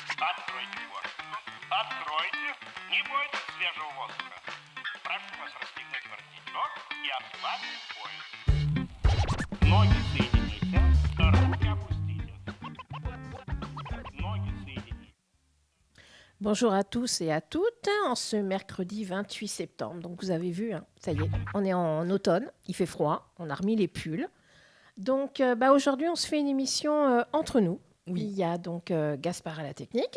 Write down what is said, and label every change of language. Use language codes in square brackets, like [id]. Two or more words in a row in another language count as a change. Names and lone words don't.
[ru] Откройте форточку. Откройте. Не бойтесь свежего воздуха. Прошу вас расстегнуть воротничок и ослабить пояс. Ноги соедините, руки опустите. Ноги соедините. [fr] Bonjour à tous et à toutes, en ce mercredi 28 septembre. Donc vous avez vu, ça y est, on est en automne, il fait froid, on a remis les pulls. Donc aujourd'hui, on se fait une émission entre nous. Oui. Il y a donc Gaspard à la technique,